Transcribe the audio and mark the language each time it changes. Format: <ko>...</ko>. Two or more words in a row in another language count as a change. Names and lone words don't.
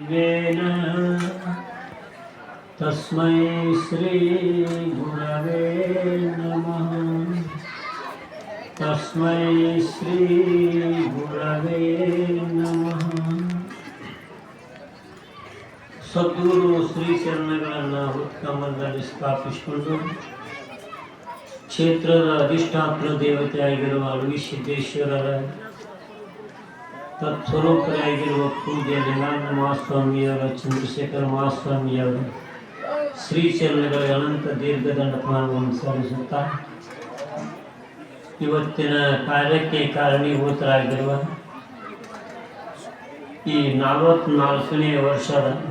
<sa>तस्मै श्री गुरवे नमः। तस्मै श्री गुरवे नमः।</sa> <kn>ಸದ್ಗುರು ಶ್ರೀ ಚರಣಗಳನ್ನು ಉತ್ತಮದಲ್ಲಿ ಸ್ಥಾಪಿಸಿಕೊಂಡು ಕ್ಷೇತ್ರದ ಅಧಿಷ್ಠಾತ್ರ ದೇವತೆಯಾಗಿರುವ ಅಳವಿ ಸಿದ್ದೇಶ್ವರರ ತತ್ಸ್ವರೂಪರಾಗಿರುವ ಪೂಜ್ಯ ಲಿಂಗಾನಂದ ಮಹಾಸ್ವಾಮಿಯವರ ಚಂದ್ರಶೇಖರ ಮಹಾಸ್ವಾಮಿಯವರ ಶ್ರೀಚರಣಗಳ ಅನಂತ ದೀರ್ಘದಂಡಪಾನವನ್ನು ಸಲ್ಲಿಸುತ್ತಾ ಇವತ್ತಿನ ಕಾರ್ಯಕ್ಕೆ ಕಾರಣೀಭೂತರಾಗಿರುವ ಈ 44ನೇ ವರ್ಷದ</kn>